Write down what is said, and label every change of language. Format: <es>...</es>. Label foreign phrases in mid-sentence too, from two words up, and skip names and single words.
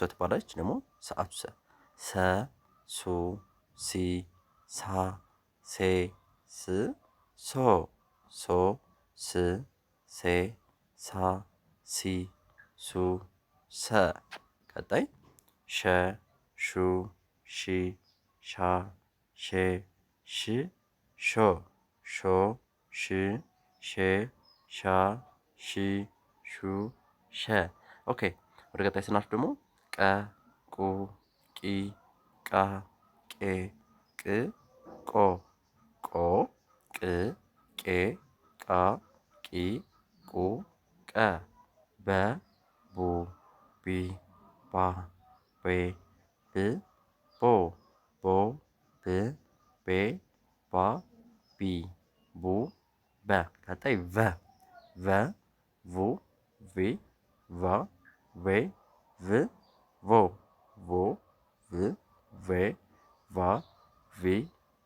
<am>ትባላለች። ደግሞ ሰዓቱ ሰ ሰ ሱ ሲ ሳ ሴ ስ ሶ ሶ ስ ሴ ሳ ሲ ሱ ሰ። ቀጣይ ሸ ሹ ሺ ሻ ሼ ሽ ሾ ሾ ሽ ሼ ሻ ሺ ሹ ሸ። ኦኬ ወደ ቀጣይ ስናልፍ ደግሞ ቀ ቁ ቂ ቃ ቄ ቅ ቆ ቆ ቅ ቄ ቃ ቂ ቁ ቀ በ ቡ ቢ ባ ቤ ብ ቦ ቦ ብ ቤ ባ ቢ ቡ በ። ቀጣይ ቨ ቨ ቡ ቪ ቫ ቬ ቭ ቮ ቮ ቭ ቬ ቫ ቪ</am>